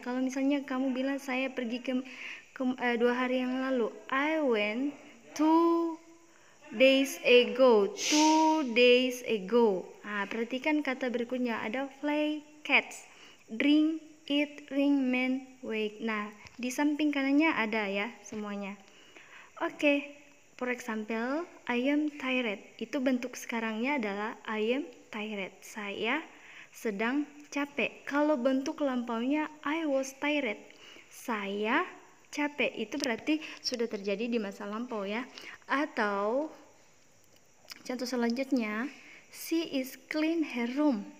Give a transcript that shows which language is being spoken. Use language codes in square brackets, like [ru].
[id] Kalau misalnya kamu bilang saya pergi ke 2 hari yang lalu, [en] I went 2 days ago. 2 days ago. [id] Nah, perhatikan kata berikutnya ada play, catch, drink, eat, ring, man, wake. Nah, di samping kanannya ada ya semuanya. [en] Oke, for example, I am tired. [id] Itu bentuk sekarangnya adalah [en] I am tired. [id] Saya sedang capek. Kalau bentuk lampaunya [en] I was tired. [id] Saya capek. Itu berarti sudah terjadi di masa lampau ya. [en] Atau contoh selanjutnya, she is clean her room.